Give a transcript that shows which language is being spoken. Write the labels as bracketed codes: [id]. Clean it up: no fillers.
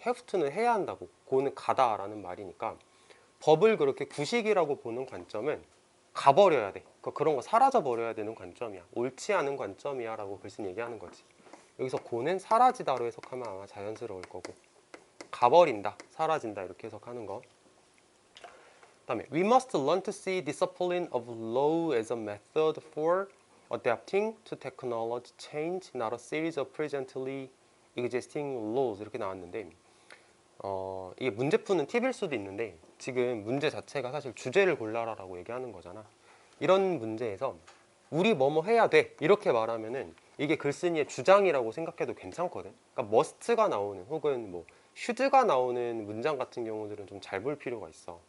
[ko] have to는 해야 한다고, go는 가다 라는 말이니까 법을 그렇게 구식이라고 보는 관점은 가버려야 돼. 그러니까 그런 거 사라져 버려야 되는 관점이야. 옳지 않은 관점이야 라고 글쓴이 얘기하는 거지. 여기서 고는 사라지다로 해석하면 아마 자연스러울 거고, 가버린다, 사라진다 이렇게 해석하는 거. [en] 다음에 We must learn to see discipline of law as a method for adapting to technology change, not a series of presently existing laws. [ko] 이렇게 나왔는데 이게 문제 푸는 팁일 수도 있는데 지금 문제 자체가 사실 주제를 골라라라고 얘기하는 거잖아. 이런 문제에서 우리 뭐뭐 해야 돼 이렇게 말하면은 이게 글쓴이의 주장이라고 생각해도 괜찮거든. 그러니까 must가 나오는 혹은 뭐 should가 나오는 문장 같은 경우들은 좀 잘 볼 필요가 있어.